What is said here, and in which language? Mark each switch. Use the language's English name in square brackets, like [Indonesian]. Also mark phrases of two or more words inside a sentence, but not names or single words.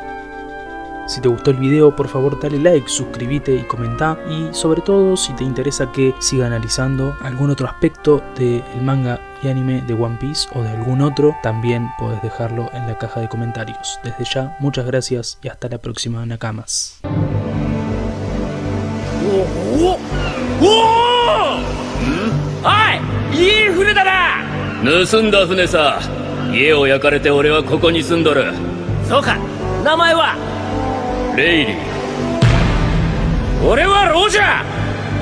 [Spanish] Si te gustó el video, por favor dale like, suscríbete y comenta, y sobre todo si te interesa que siga analizando algún otro aspecto del manga y anime de One Piece o de algún otro, también podés dejarlo en la caja de comentarios. Desde ya, muchas gracias y hasta la próxima, Nakamas. [Japanese] おい、いい船だな。盗んだ船さ。家を焼かれて俺はここに住んどる。そうか、名前は？レイリー。俺はロジャー。